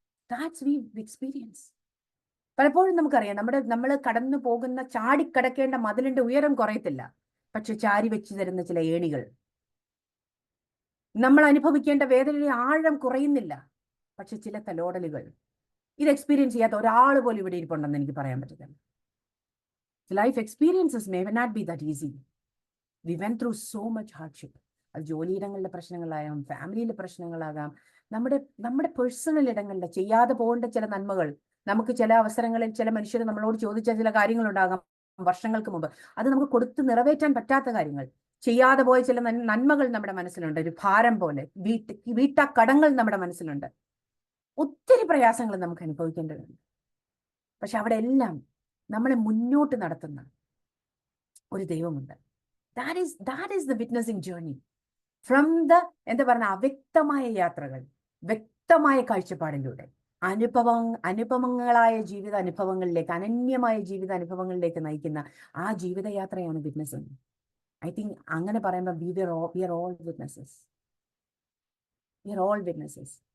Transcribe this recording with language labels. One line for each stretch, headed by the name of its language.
English: That's we experience.
Malayalam: പലപ്പോഴും നമുക്കറിയാം, നമ്മൾ കടന്നു പോകുന്ന ചാടിക്കടക്കേണ്ട മതിലിന്റെ ഉയരം കുറയത്തില്ല, പക്ഷെ ചാരി വെച്ച് തരുന്ന ചില ഏണികൾ. നമ്മൾ അനുഭവിക്കേണ്ട വേദനയുടെ ആഴം കുറയുന്നില്ല, പക്ഷെ ചില തലോടലുകൾ. ഇത് എക്സ്പീരിയൻസ് ചെയ്യാത്ത ഒരാൾ പോലും ഇവിടെ ഇരിപ്പുണ്ടെന്ന് എനിക്ക് പറയാൻ പറ്റില്ല.
English: Life experiences may not be that easy. We went through so much hardship.
Malayalam: അത് ജോലിയിടങ്ങളിലെ പ്രശ്നങ്ങളാകാം, ഫാമിലിയിലെ പ്രശ്നങ്ങളാകാം, നമ്മുടെ പേഴ്സണൽ ഇടങ്ങളിലെ ചെയ്യാതെ പോകേണ്ട ചില നന്മകൾ. നമുക്ക് ചില അവസരങ്ങളിൽ ചില മനുഷ്യർ നമ്മളോട് ചോദിച്ച ചില കാര്യങ്ങളുണ്ടാകാം വർഷങ്ങൾക്ക് മുമ്പ്, അത് നമുക്ക് കൊടുത്ത് നിറവേറ്റാൻ പറ്റാത്ത കാര്യങ്ങൾ. ചെയ്യാതെ പോയ ചില നന്മകൾ നമ്മുടെ മനസ്സിലുണ്ട്, ഒരു ഭാരം പോലെ. വീട്ടാ കടങ്ങൾ നമ്മുടെ മനസ്സിലുണ്ട്. ഒത്തിരി പ്രയാസങ്ങൾ നമുക്ക് അനുഭവിക്കേണ്ടതുണ്ട്. പക്ഷെ അവിടെ എല്ലാം നമ്മളെ മുന്നോട്ട് നടത്തുന്ന ഒരു ദൈവമുണ്ട്.
English: That is the witnessing journey.
Malayalam: From the അവ്യക്തമായ യാത്രകൾ, വ്യക്തമായ കാഴ്ചപ്പാടിലൂടെ അനുപമങ്ങളായ ജീവിത അനുഭവങ്ങളിലേക്ക്, അനന്യമായ ജീവിത അനുഭവങ്ങളിലേക്ക് നയിക്കുന്ന ആ ജീവിതയാത്രയാണ് വിറ്റ്നസ്.
English: I think
Malayalam: അങ്ങനെ പറയുമ്പോൾ
English: we are all witnesses. We are all witnesses.